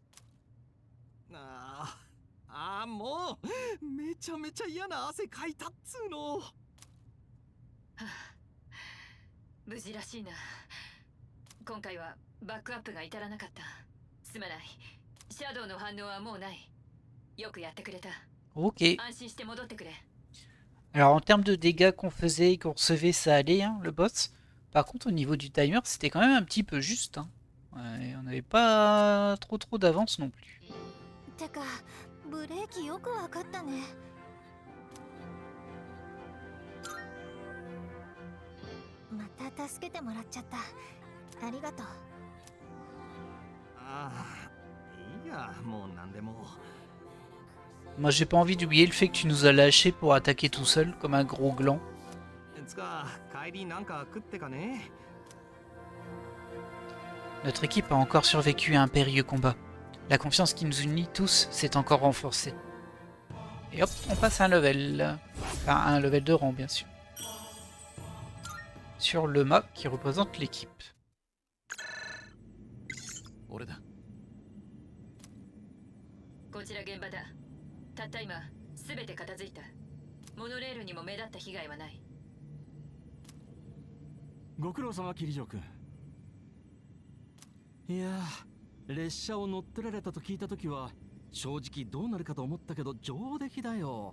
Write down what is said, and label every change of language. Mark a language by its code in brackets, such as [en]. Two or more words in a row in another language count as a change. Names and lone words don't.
[ja] もうめちゃめちゃ嫌な汗かいたっつーの。はあ無事らしいな今回はバックアップが至らなかったすまないシャドウの反応はもうないよくやってくれた [fr] Ok. [ja] 安心して戻ってくれ [fr] Alors en termes de dégâts qu'on faisait et qu'on recevait, ça allait, hein, le boss. Par contre, au niveau du timer, c'était quand même un petit peu juste. Hein. Ouais, on n'avait pas trop d'avance non plus. [ja] てか、ブレーキよくわかったね。また助けてもらっちゃった。ありがとう。いいや、もうなんでも。 [fr] Moi, j'ai pas envie d'oublier le fait que tu nous as lâchés pour attaquer tout seul, comme un gros gland. [ja] つか帰りなんか食ってかね。 [fr] Notre équipe a encore survécu à un périlleux combat. La confiance qui nous unit tous s'est encore renforcée. Et hop, on passe à un level. Enfin, à un level de rang, bien sûr. Sur le mât qui représente l'équipe. [ja] 俺だ。こちら現場だたった今すべて片付いたモノレールにも目立った被害はないご苦労様桐城君。いやー列車を乗っ取られたと聞いた時は正直どうなるかと思ったけど上出来だよ。